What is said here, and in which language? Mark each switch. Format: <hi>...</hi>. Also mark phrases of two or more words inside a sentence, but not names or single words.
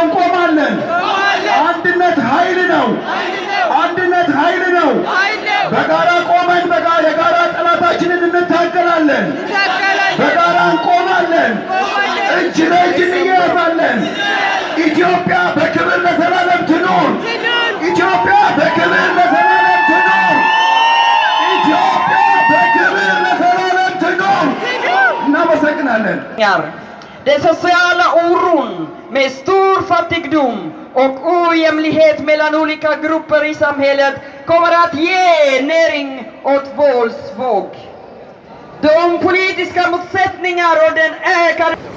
<am>እንቆማለን። አንድነት ኃይል ነው። አንድነት ኃይል ነው። በጋራ ቆመን የጋራ ጠላታችንን እንታገላለን። በጋራ እንቆማለን። እጅ ለእጅ እንያያዛለን። ኢትዮጵያ በክብር ለዘላለም ትኑር። ኢትዮጵያ በክብር ለዘላለም ትኑር። ኢትዮጵያ በክብር ለዘላለም ትኑር። እናመሰግናለን።</am> <sv>Den sociala oron med stor fattigdom och ojämlikhet mellan olika grupper i samhället kommer att ge näring åt våldsvåg. De politiska motsättningar och den ökade...</sv>